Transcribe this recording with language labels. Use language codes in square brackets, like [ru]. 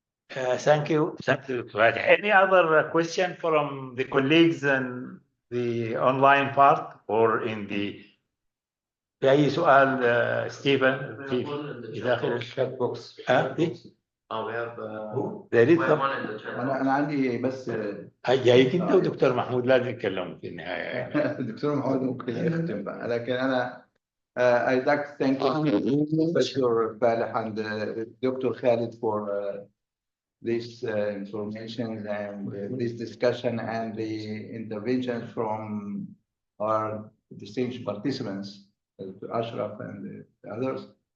[en] Thank you. Thank you. Any other question from the colleagues in the online part or in the [ar] في أي سؤال ستيفن في داخل الشات بوكس؟ أنا عندي بس جايك أنت ودكتور محمود لازم يتكلموا في النهاية. دكتور محمود ممكن يختم بقى، لكن أنا [en] I'd like to thank Professor Faleh and Dr. Khalid for this information and this discussion and the intervention from our distinguished participants, Ashraf and the others.